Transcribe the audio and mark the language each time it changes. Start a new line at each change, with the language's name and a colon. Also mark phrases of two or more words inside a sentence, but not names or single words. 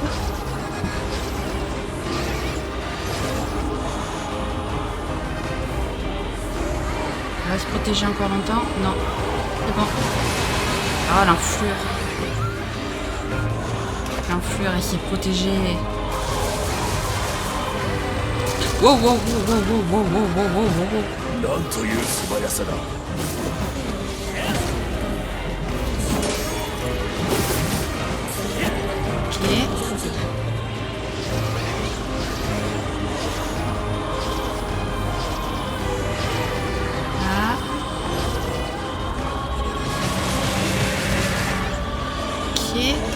French: Elle va se protéger encore longtemps. Non. C'est bon. Ah l'enflure. L'enflure elle s'est protégée. Wow wow wow wow wow wow wow wow wow.
Japanese: なんという素早さだ。
French: Ok. Là. Ok.